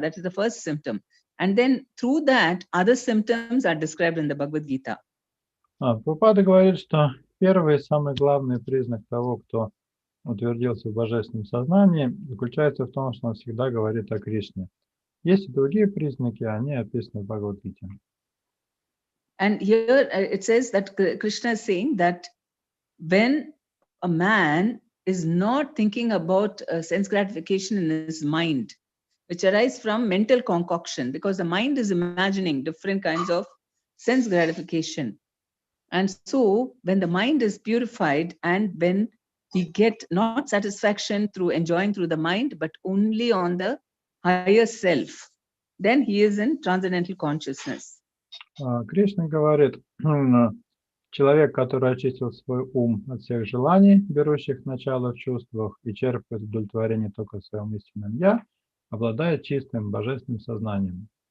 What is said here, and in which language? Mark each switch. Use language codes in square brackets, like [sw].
[en] That is the first symptom. And then through that, other symptoms are described in the Bhagavad Gita. [ru] Прабхупада говорит, что первый и самый главный признак того, кто утвердился в божественном сознании, заключается в том, что он всегда говорит о Кришне. Есть и другие признаки, они описаны в Бхагавад-гите. [en] And here it says that Krishna is saying that when a man is not thinking about sense gratification in his mind, which arises from mental concoction, because the mind is imagining different kinds of sense gratification. And so when the mind is purified and when we get not satisfaction through enjoying through the mind, but only on the higher self, then he is in transcendental consciousness. [ru] Кришна говорит, человек, который очистил свой ум от всех желаний, берущих начало в чувствах и черпает удовлетворение только в своем истинном «я», обладает чистым божественным сознанием.